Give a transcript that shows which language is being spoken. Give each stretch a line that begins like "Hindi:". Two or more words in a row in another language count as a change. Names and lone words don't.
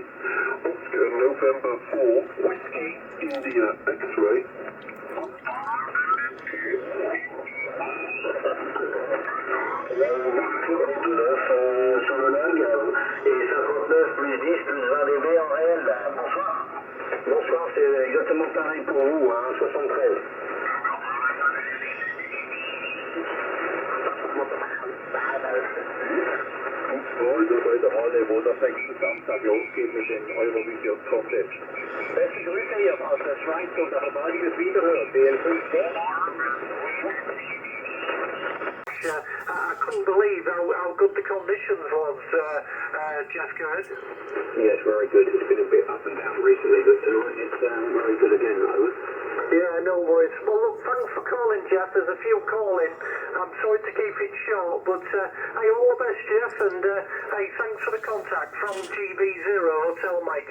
English: Oscar November 4, Whiskey India X-Ray.
French: Sur le lag, et 59 plus 10 plus 20 dB en réel. Bonsoir. Bonsoir, c'est exactement pareil pour vous, hein, 73.
German: Heute bei der Halle, wo das nächste Samstag losgeht mit dem Eurovision Contest. Beste Grüße hier aus der Schweiz und auf baldiges Wiederhören.
English: BL5. I couldn't believe how good the conditions was, Jeff, good. Yes, very good. It's been a bit up and down recently, but tonight it's very good again, over. Yeah, no worries. Well, look, thanks for calling, Jeff. There's a few calling. I'm sorry to keep it short, but hey, all the best, Jeff, and hey, thanks for the contact from GB0 Hotel Mike,